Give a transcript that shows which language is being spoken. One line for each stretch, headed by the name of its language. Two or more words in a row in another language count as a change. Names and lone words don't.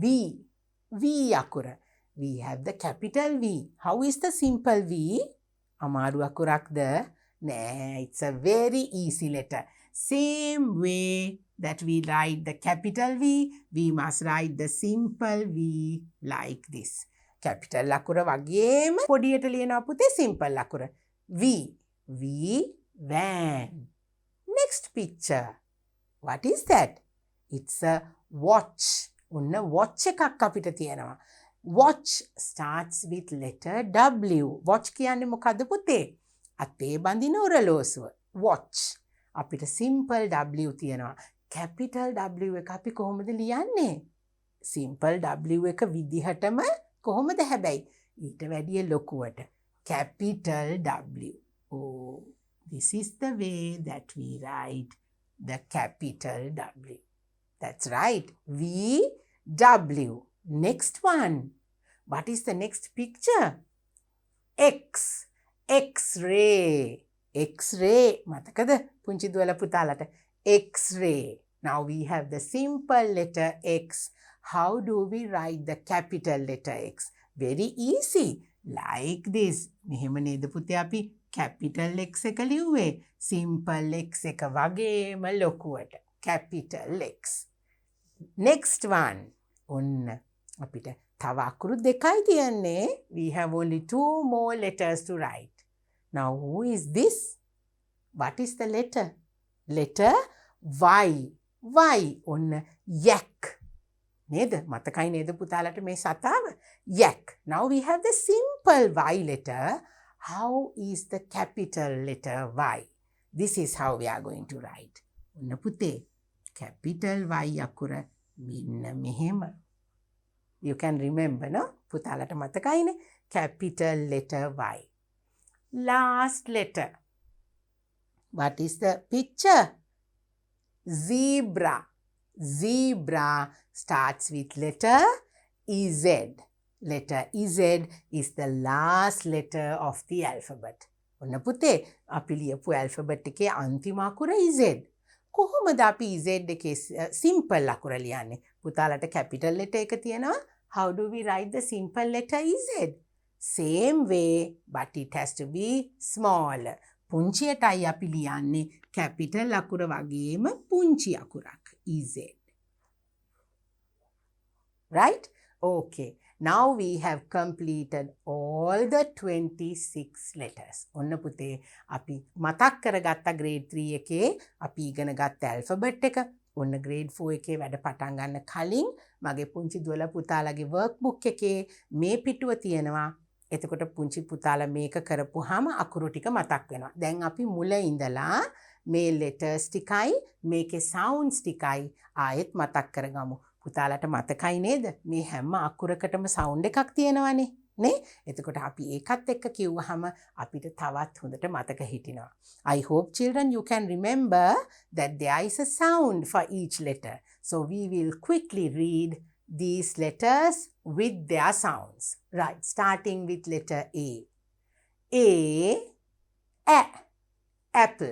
English: V akura. We have the capital V. How is the simple V?
Sinhala: අමාරු අකුරක්ද?
English: Nah, it's a very easy letter. Same way that we write the capital V, we must write the simple V like this.
Sinhala: Capital අකුර වගේම පොඩියට ලියනවා පුතේ simple akura. V.
English: Van. Next picture. What is that? It's a watch.
Sinhala: ඔන්න watch එකක් අපිට තියෙනවා.
English: Watch starts with letter W.
Sinhala: Watch කියන්නේ මොකද්ද පුතේ? අතේ බඳින ඔරලෝසුව. Watch. අපිට simple W තියෙනවා. capital W එක අපි කොහොමද ලියන්නේ? simple W එක විදිහටම කොහොමද හැබැයි? ඊට වැඩිය ලොකුවට.
English: capital W. Oh, this is the way that we write the capital W. That's right. W. Next one. What is the next picture? X. X-ray. X-ray.
Sinhala: මතකද පුංචි දුවලා පුතාලට?
English: X-ray. Now we have the simple letter X. How do we write the capital letter X? Very easy. Like this.
Sinhala: මෙහෙම නේද පුතේ අපි capital X එක ලිව්වේ. Simple X එක වගේම ලොකුවට.
English: Capital X. Next one.
Sinhala: ඔන්න අපිට තව අකුරු දෙකයි තියන්නේ.
English: We have only 2 more letters to write. Now who is this? What is the letter? Letter Y. Y.
Sinhala: ඔන්න yak. නේද? මතකයි නේද පුතාලට මේ සතාව?
English: Yak. Now we have the simple Y letter. How is the capital letter Y? This is how we are going to write.
Sinhala: ඔන්න පුතේ capital Y අකුර මෙන්න මෙහෙම.
English: You can remember, no?
Sinhala: පුතාලට මතකයිනේ?
English: Capital letter Y. last letter. What is the picture? Zebra. Zebra starts with letter EZ. Letter EZ is the last letter of the alphabet.
Sinhala: ඔන්න පුතේ අපි ලියපු alphabet එකේ අන්තිම අකුර EZ. කොහොමද අපි EZ එකේ simple අකුර ලියන්නේ? පුතාලට
English: capital letter
Sinhala: එක තියෙනවා.
English: How do we write the simple letter EZ? Same way, but it has to be small.
Sinhala: පුංචියටයි අපි ලියන්නේ capital අකුර වගේම පුංචි අකුරක් EZ.
English: Right? Okay. Now we have completed all the 26 letters.
Sinhala: ඔන්න පුතේ අපි මතක් කරගත්ත grade 3 එකේ අපි ඉගෙන ගත්ත alphabet එක. ඔන්න grade 4 එකේ වැඩ පටන් ගන්න කලින් මගේ පුංචි දුවලා පුතාලගේ workbook එකේ මේ පිටුව තියෙනවා. එතකොට පුංචි පුතාලා මේක කරපුවාම අකුරු ටික මතක් වෙනවා. දැන් අපි මුල ඉඳලා මේ letters ටිකයි මේකේ sounds ටිකයි ආයෙත් මතක් කරගමු. පුතාලට මතකයි නේද? මේ හැම අකුරකටම sound එකක් තියෙනවානේ. නේ? එතකොට අපි ඒකත් එක්ක කිව්වහම අපිට තවත් හොඳට මතක හිටිනවා.
English: I hope children you can remember that there is a sound for each letter. So we will quickly read these letters with their sounds. Right, starting with letter A. A, apple.